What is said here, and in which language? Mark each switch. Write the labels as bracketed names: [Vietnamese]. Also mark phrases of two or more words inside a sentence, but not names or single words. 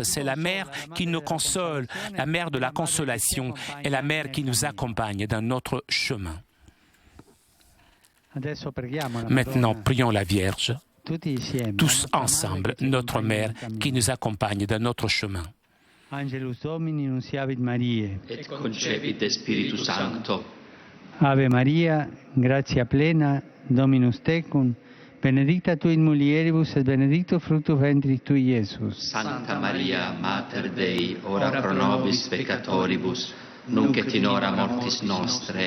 [French] C'est la mère qui nous console, la mère de la consolation et la mère qui nous accompagne dans notre chemin. Maintenant, prions la Vierge, tous ensemble, notre mère qui nous accompagne dans notre chemin. [Latin] Angelus Domini nunciavit Mariae. Et concepit de Spiritu Sancto. Ave Maria, gratia plena, Dominus tecum, benedicta tu in mulieribus et benedictus fructus ventris tui, Iesus. Santa Maria, Mater Dei, ora pro nobis peccatoribus, nunc et in hora mortis nostre.